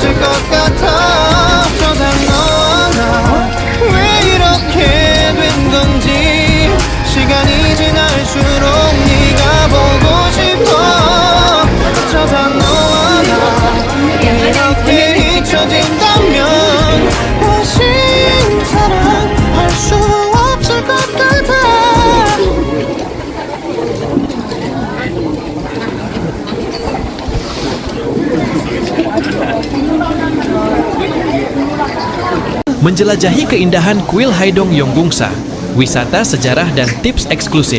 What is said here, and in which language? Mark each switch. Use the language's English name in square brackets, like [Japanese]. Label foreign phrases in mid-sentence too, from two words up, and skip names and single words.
[Korean] 것 같아 어쩌다 너와 나 왜 이렇게 된 건지 시간이 지날수록 네가 보고 싶어 어쩌다 너와 나 이렇게 잊혀진다면 다시 사랑할 수 없을 것 같아 [Indonesian] Menjelajahi keindahan Kuil Haedong Yeonggungsa, wisata sejarah dan tips eksklusif.